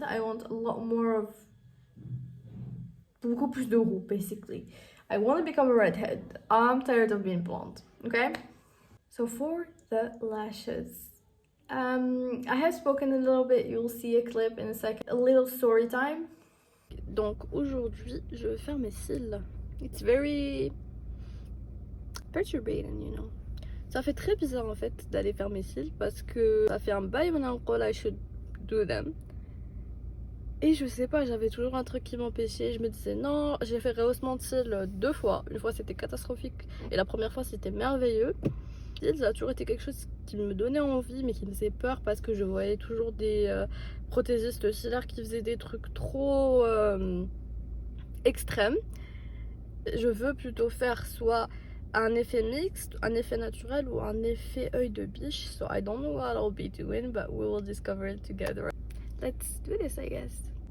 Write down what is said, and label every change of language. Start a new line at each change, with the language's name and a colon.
English: I want a lot more of
French: beaucoup plus de roux,
English: basically. I want to become a redhead. I'm tired of being blonde, okay? So for the lashes, I have spoken a little bit. You'll see a clip in a second. A little story time.
French: Donc aujourd'hui, je vais faire mes cils.
English: It's very perturbating, you know.
French: Ça fait très bizarre en fait d'aller faire mes cils parce que ça fait un bail maintenant que
English: I should do them.
French: Et je sais pas, j'avais toujours un truc qui m'empêchait. Je me disais non, j'ai fait rehaussement de cils 2 fois. Une fois c'était catastrophique et la première fois c'était merveilleux. Ça a toujours été quelque chose qui me donnait envie mais qui me faisait peur parce que je voyais toujours des prothésistes cilaires qui faisaient des trucs trop extrêmes. Je veux plutôt faire soit un effet mixte, un effet naturel ou un effet œil de biche.
English: So I don't know what I'll be doing, but we will discover it together. Let's do this, I guess.